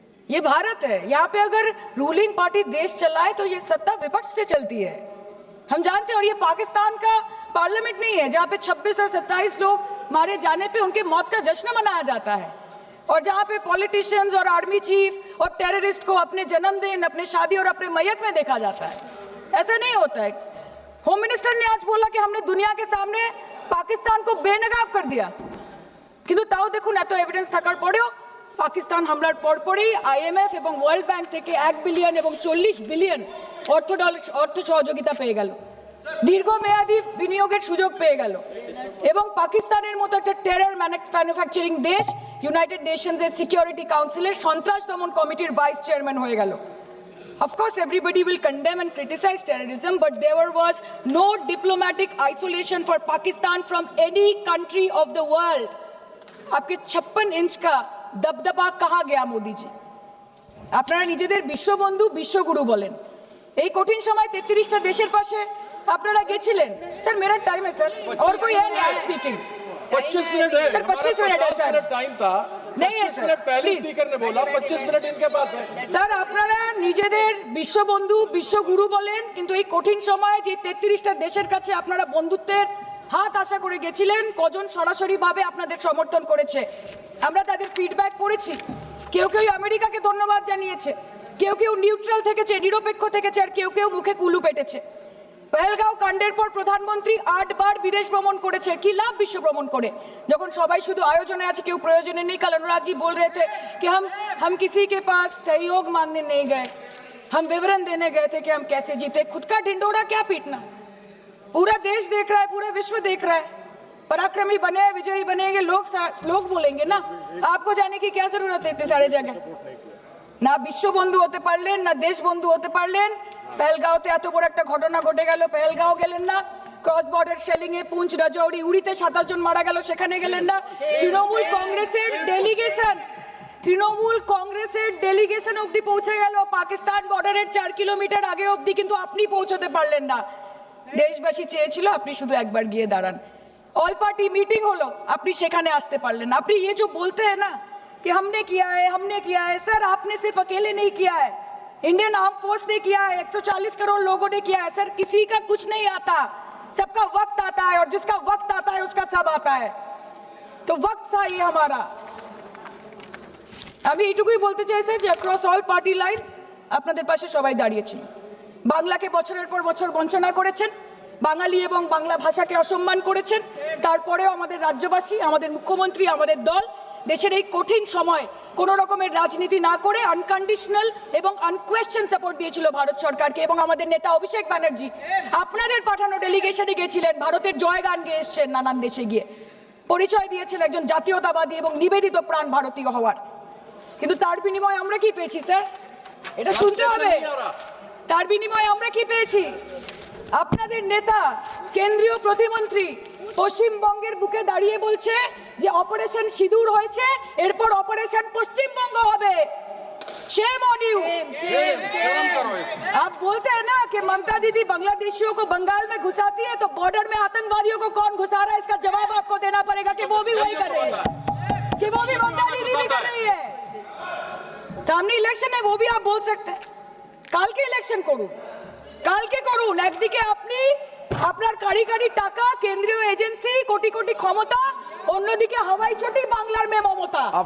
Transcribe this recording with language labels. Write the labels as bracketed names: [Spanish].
[Hindi] ये भारत है, यहाँ पे अगर रूलिंग पार्टी देश चलाए तो ये सत्ता विपक्ष से चलती है, हम जानते हैं। और ये पाकिस्तान का पार्लियामेंट नहीं है जहाँ पे 26 और 27 लोग मारे जाने पे उनके मौत का जश्न मनाया जाता है, और जहाँ पे पॉलिटिशियंस और आर्मी चीफ और टेररिस्ट को अपने जन्मदिन, अपने शादी और अपने मैयत में देखा जाता है। ऐसा नहीं होता है। होम मिनिस्टर ने आज बोला कि हमने दुनिया के सामने पाकिस्तान को बेनकाब कर दिया, [Bangla] কিন্তু তাও দেখুন এত এভিডেন্স থাকার পরেও পাকিস্তান হামলার পরপরই আইএমএফ এবং ওয়ার্ল্ড ব্যাংক থেকে 1 বিলিয়ন এবং 40 বিলিয়ন অর্থ সহযোগিতা পেয়ে গেল, দীর্ঘমেয়াদী বিনিয়োগের সুযোগ পেয়ে গেল, এবং পাকিস্তানের মতো একটা টেরর ম্যানুফ্যাকচারিং দেশ ইউনাইটেড নেশনসের সিকিউরিটি কাউন্সিলের সন্ত্রাস দমন কমিটির ভাইস চেয়ারম্যান হয়ে গেল। [English] Of course, everybody will condemn and criticize terrorism, but there was no diplomatic isolation for Pakistan from any country of the world. [Hindi] आपके 56 इंच का दबदबा कहाँ गया मोदी जी? [Bangla] আপনারা নিজেদের বিশ্ববন্ধু বিশ্বগুরু বলেন, এই কঠিন সময় 33টা দেশের পাশে আপনারা গেছিলেন। [Hindi] স্যার मेरा टाइम है सर, और कोई है नहीं स्पीकिंग। 25 मिनट है सर 25 मिनट है सर, टाइम था नहीं है सर, पहले प्लीज। स्पीकर ने बोला 25 मिनट इनके पास है। [Bangla] স্যার আপনারা নিজেদের বিশ্ববন্ধু বিশ্বগুরু বলেন, কিন্তু এই কঠিন সময়ে যে 33টা দেশের কাছে আপনারা বন্ধুত্বের হাত আশা করে গেছিলেন, কজন সরাসরি ভাবে আপনাদের সমর্থন করেছে আমরা তাদের ফিডব্যাক পড়েছি। কেউ কেউ আমেরিকাকে ধন্যবাদ জানিয়েছে, কেউ কেউ নিউট্রাল থেকেছে, নিরপেক্ষ থেকেছে, আর কেউ কেউ মুখে কুলু পেটেছে। পহেলগাঁও কাণ্ডের পর প্রধানমন্ত্রী 8 বার বিদেশ ভ্রমণ করেছে, কি লাভ বিশ্ব ভ্রমণ করে যখন সবাই শুধু আয়োজনে আছে, কেউ প্রয়োজনে নেই। [Hindi] कल अनुराग जी बोल रहे थे कि हम किसी के पास सहयोग मांगने नहीं गए, हम विवरण देने गए थे कि हम कैसे जीते। खुद का ढिंडोरा क्या पीटना, पूरा देश देख रहा है, पूरा विश्व देख रहा है। पराक्रमी बने, विजयी बनेंगे लोग बोलेंगे ना, आपको जाने की क्या जरूरत है इतने सारे जगह। [Bangla] না বিশ্ববন্ধু হতে পারলেন, না দেশবন্ধু হতে পারলেন। পেহেলগাঁওতে এত বড় একটা ঘটনা ঘটে গেল, পেহেলগাঁও গেলেন না। ক্রস বর্ডার শেলিং এ পুঞ্চ, রাজৌরি, উড়িতে 27 জন মারা গেল, সেখানে গেলেন না। তৃণমূল কংগ্রেসের ডেলিগেশন অবধি পৌঁছে গেল পাকিস্তান বর্ডারের 4 কিলোমিটার আগে অবধি, কিন্তু আপনি পৌঁছতে পারলেন না। দেশবাসী চেয়েছিল আপনি শুধু একবার গিয়ে দাঁড়ান। অল পার্টি মিটিং হলো, আপনি সেখানে আসতে পারলেন না। আপনি [Hindi] ये जो बोलते हैं ना कि हमने किया है, सर आपने सिर्फ अकेले नहीं किया है, इंडियन आर्म फोर्स ने किया है, 140 करोड़ लोगों ने किया है। सर किसी का कुछ नहीं आता, सबका वक्त आता है, और जिसका वक्त आता है उसका सब आता है। तो वक्त था ये हमारा। [Bangla] আমি এইটুকুই বলতে চাই স্যার যে অ্যাক্রস অল পার্টি লাইনস আপনাদের পাশে সবাই দাঁড়িয়েছিল। বাংলাকে বছরের পর বছর বঞ্চনা করেছেন, বাঙালি এবং বাংলা ভাষাকে অসম্মান করেছেন, তারপরেও আমাদের রাজ্যবাসী, আমাদের মুখ্যমন্ত্রী, আমাদের দল দেশের এই কঠিন সময় কোনো রকমের রাজনীতি না করে আনকন্ডিশনাল এবং আনকোয়েশ্চেন সাপোর্ট দিয়েছিল ভারত সরকারকে। এবং আমাদের নেতা অভিষেক ব্যানার্জি আপনাদের পাঠানো ডেলিগেশনে গেছিলেন, ভারতের জয়গান গেয়ে এসছেন, নানান দেশে গিয়ে পরিচয় দিয়েছেন একজন জাতীয়তাবাদী এবং নিবেদিত প্রাণ ভারতীয় হওয়ার। কিন্তু তার বিনিময়ে আমরা কি পেয়েছি স্যার, এটা শুনতে হবে। তার বিনিময়ে আমরা কি পেয়েছি? আপনাদের নেতা কেন্দ্রীয় প্রতিমন্ত্রী পশ্চিমবঙ্গের বুকে দাঁড়িয়ে বলছে যে অপারেশন সিঁদুর হয়েছে, এরপর অপারেশন পশ্চিমবঙ্গ হবে। [Hindi] Shame on you. आप बोलते हैं ना कि ममता दीदी बांग्लादेशियों को बंगाल में घुसाती है, तो बॉर्डर में आतंकवादियों को कौन घुसा रहा है, इसका जवाब आपको देना पड़ेगा कि वो भी वही कर रहे हैं, कि वो भी ममता दीदी भी कर रही है। सामने इलेक्शन है, वो भी आप बोल सकते हैं [Bangla] কালকে ইলেকশন করুন, কালকে করুন। একদিকে আপনি আপনার কারি কারি টাকা, কেন্দ্রীয় এজেন্সি, কোটি কোটি ক্ষমতা, অন্যদিকে হাওয়াই চটি বাংলার মে মমতা।